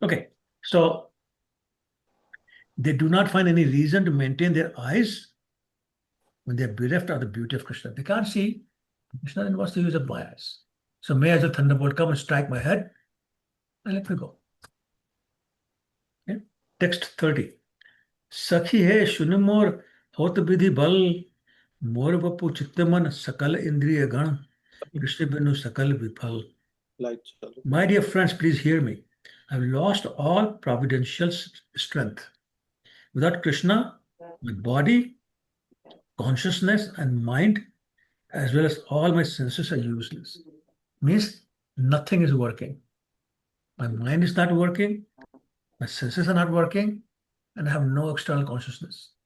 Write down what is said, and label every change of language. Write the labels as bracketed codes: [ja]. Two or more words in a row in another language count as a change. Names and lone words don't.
[en] Okay, so they do not find any reason to maintain their eyes when they're bereft of the beauty of Krishna. They can't see Krishna, then what's the use of my eyes? So may as a thunderbolt come and strike my head and let me go. Okay? Text 30. [bn] সখি হে শুন মোর হত বিধি বল মোর বপু চিত্তমন সকল ইন্দ্রিয় গণ কৃষ্ণ বিনু সকল বিফল. [en] My dear friends, please hear me. I've lost all providential strength. Without Krishna, my body, consciousness, and mind, as well as all my senses, are useless. Means nothing is working. My mind is not working, my senses are not working, and I have no external consciousness.